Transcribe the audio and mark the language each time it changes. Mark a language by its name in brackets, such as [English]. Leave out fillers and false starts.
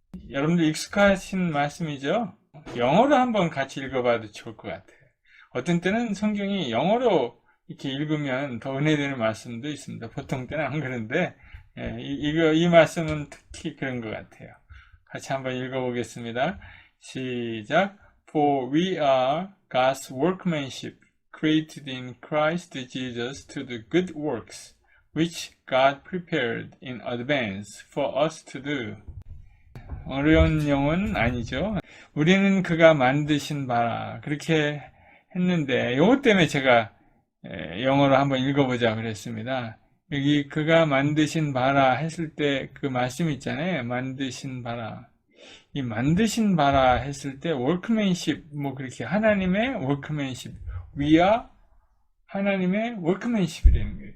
[Korean] 여러분들 익숙하신 말씀이죠? 영어로 한번 같이 읽어봐도 좋을 것 같아요. 어떤 때는 성경이 영어로 이렇게 읽으면 더 은혜되는 말씀도 있습니다. 보통 때는 안 그런데 이 말씀은 특히 그런 것 같아요. 같이 한번 읽어보겠습니다. 시작. [English] For we are God's workmanship, created in Christ Jesus to do good works, which God prepared in advance for us to do. [Korean] 어려운 영어는 아니죠. 우리는 그가 만드신 바라 그렇게 했는데 이것 때문에 제가 영어로 한번 읽어보자 그랬습니다. 여기 그가 만드신 바라 했을 때 그 말씀 있잖아요. 만드신 바라. 이 만드신 바라 했을 때 workmanship 뭐 그렇게 하나님의 workmanship we 하나님의 workmanship이라는 거예요.